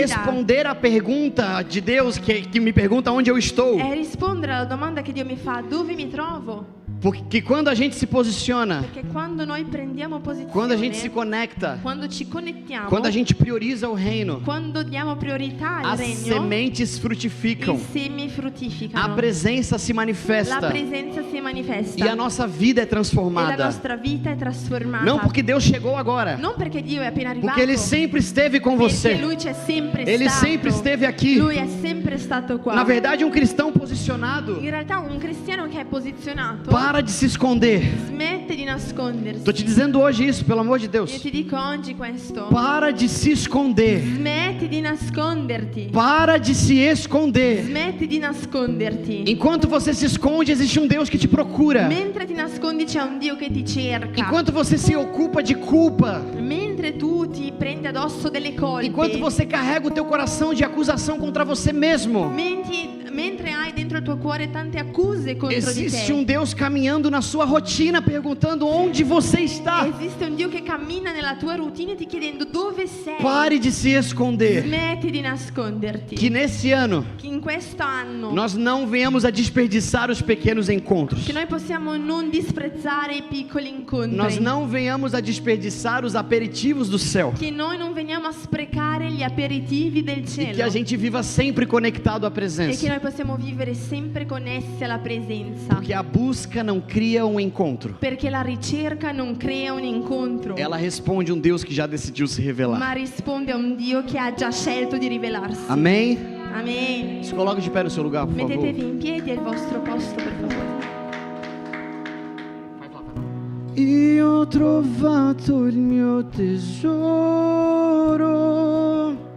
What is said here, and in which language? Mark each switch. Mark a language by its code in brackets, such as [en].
[pt] responder a pergunta de Deus que me pergunta onde eu estou. [it] È rispondere alla domanda che Dio mi fa: dove mi trovo? [pt] Porque quando a gente se posiciona, [it] Perché quando noi prendiamo posizione, [pt] quando a gente se conecta, [it] quando ci connettiamo, [pt] quando a gente prioriza o reino, [it] quando diamo priorità al regno, [pt] sementes frutificam, [it] i semi [pt] a [it] fruttificano, [pt] presença se [it] la [pt] manifesta [it] presenza si manifesta [pt] e a nossa vida é [it] e la [pt] transformada. [it] nostra vita è trasformata. [pt] Não porque Deus chegou agora, [it] Non perché Dio è appena arrivato, [pt] porque Ele sempre esteve com [it] perché [pt] você. [it] Lui c'è sempre [pt] Ele [it] stato. [pt] sempre esteve aqui. [it] Lui è sempre stato qua. [pt] Na verdade, um cristão posicionado [it] In realtà un cristiano che è posizionato [pt] para de se esconder. [it] smette di nascondersi. [pt] Tô te dizendo hoje isso, pelo amor de [it] Io [pt] Deus. [it] ti dico oggi questo. [pt] Para de se esconder. [it] Smetti di nasconderti. [pt] Para de se esconder. [it] Smetti di nasconderti. [pt] Enquanto você se esconde, existe um Deus que te procura. [it] Mentre ti nascondi c'è un Dio che ti cerca. [pt] Enquanto você se ocupa de culpa, [it] Mentre tu ti prendi addosso delle colpe. [pt] enquanto você carrega o teu coração de acusação contra você mesmo, [it] Mentre hai dentro il tuo cuore tante accuse contro di [pt] existe [it] te. [pt] um Deus caminhando na sua rotina, perguntando onde você está. [it] Esiste un Dio che cammina nella tua routine ti chiedendo dove sei. [pt] Pare de se esconder. [it] Smetti di nasconderti. [pt] Que nesse ano [it] Che in questo anno [pt] nós não venhamos a desperdiçar os pequenos encontros. [it] che noi possiamo non disprezzare i piccoli incontri. [pt] Nós não venhamos a desperdiçar os aperitivos do céu. [it] Che noi non veniamo a sprecare gli aperitivi del [pt] E [it] cielo. [pt] que a gente viva sempre conectado à [it] E che [pt] presença. [it] noi possiamo vivere sempre connessi alla presenza. [pt] Porque a busca não cria um encontro. [it] Perché la ricerca non crea un incontro, [pt] Ela responde um Deus que já decidiu se revelar. [it] ma risponde a un Dio che ha già scelto di rivelarsi. [pt] Amém? [it] Amen. [pt] Se coloque de pé no seu lugar, por favor. [it] Mettetevi in piedi al vostro posto, per favore. Io ho trovato il mio tesoro.